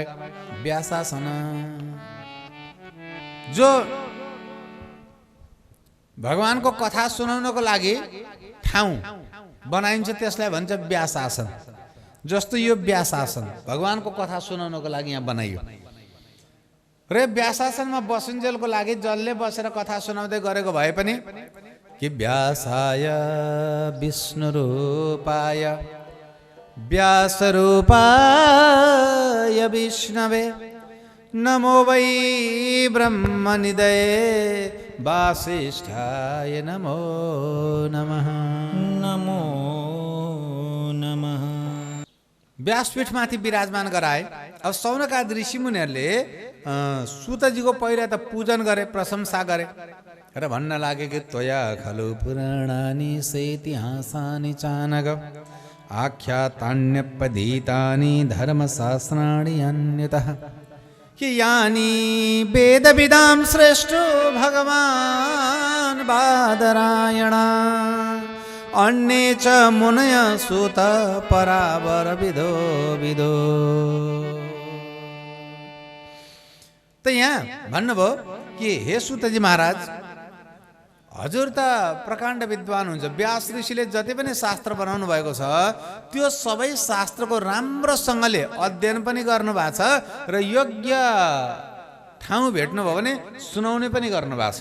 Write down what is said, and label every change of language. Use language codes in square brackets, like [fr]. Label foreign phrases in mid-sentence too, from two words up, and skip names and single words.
[ne] व्यासासन जो भगवानको कथा सुनाउनको लागि ठाउँ बनाइन्छ त्यसलाई भन्छ व्यासासन। जस्तो यो व्यासासन भगवानको कथा सुनाउनको लागि यहाँ बनाइयो। र व्यासासनमा बसिन्जेलको लागि जसले बसेर कथा सुनाउँदै गरेको भए पनि कि [sa] व्यासाय विष्णुरूपाय व्यासरूपाय विष्णवे नमो वै ब्रह्मनिधये वासिष्ठाय नमो नमः। नमो नमः। [ne] व्यासपीठमाथि विराजमान गराए। अब सौनकादि ऋषि मुनिहरूले सुतजीको पहिला त पूजन गरे, प्रशंसा गरे र भन्न लागे कि [sa] त्वया खलु पुराणानि सेतिहासानि चानघ आख्यातान्यपधीतानि धर्मशास्त्राणि अन्यतः कि यानि वेदविदां श्रेष्ठो भगवान् बादरायण अन्ये च मुनय सुत परावर विदो विदो। [ne] त यहाँ भन्नुभयो कि हे सुतजी महाराज, हजुर त प्रकाण्ड विद्वान हुन्छ। व्यास ऋषिले जति पनि शास्त्र बनाउनु भएको छ त्यो सबै शास्त्रको राम्रोसँगले अध्ययन पनि गर्नु भएको छ र योग्य ठाउँ भेट्नुभयो भने सुनाउने पनि गर्नु भएको छ।